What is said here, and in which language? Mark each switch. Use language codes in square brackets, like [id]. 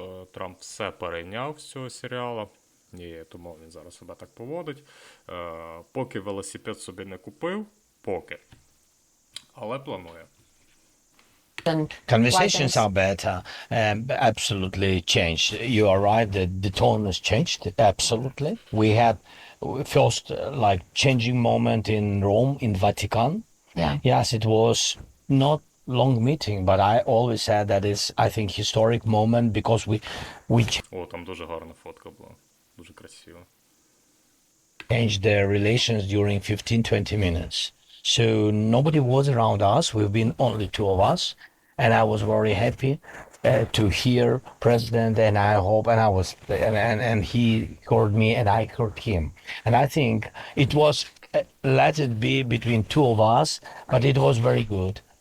[uk] Трамп все перейняв з цього серіалу, і тому він зараз себе так поводить. Поки велосипед собі не купив, але планує. [en] Conversations are better, absolutely changed. You are right that the tone has changed, absolutely. We had first like changing moment in Rome, in Vatican. Yeah. Yes, it was not long meeting, but I always said that is, I think, historic moment because we [uk] Там дуже гарна фотка була, дуже красиво. [en] changed their relations during 15-20 minutes. So nobody was around us. We've been only two of us, and I was very happy to hear president, and I hope, and I was, and he heard me, and I heard him, and I think it was let it be between two of us, but it was very good.